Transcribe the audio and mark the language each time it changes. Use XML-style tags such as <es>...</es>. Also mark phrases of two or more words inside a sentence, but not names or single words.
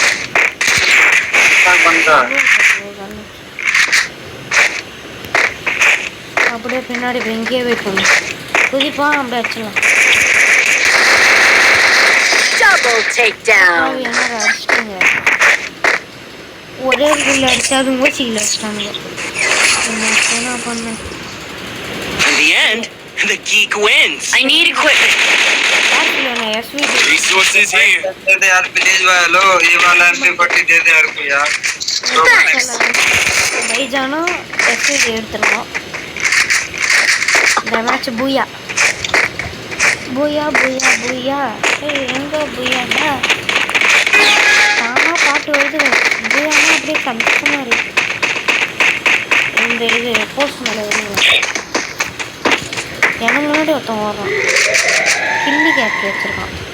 <ta>அப்படியே பின்னாடி போய் இங்கேயே வெயிட் பண்ணு குதிப்பான் அப்படியே வச்சிடலாம் என்னடா அடிச்சிட்டுங்க ஒரே ஒரு கில் அடிச்சு அது மூச்சிக்கில் அடிச்சிட்டானுங்க என்ன பண்ண</ta> <en>In the end, the geek wins. I need equipment. Resources here.</en> <hi>दे दे यार प्लीज भाई लो ये वाला MP40 दे दे यार को यार भाई जानो एसवीडी</hi> <ta>எடுத்துறோம் இந்த மேட்ச் பூயா பூயா பூயா பூயா ஏய் எங்க பூயாடா தானா பாட்டு வருது பூயானா அப்படியே கன்ஃபார்மா இருக்கு இந்த இது போஸ்ட் மேல வருது எனக்கு முன்னாடி ஒருத்தன் வர்றான் கில்லி கேப் வச்சிருக்கான்</ta>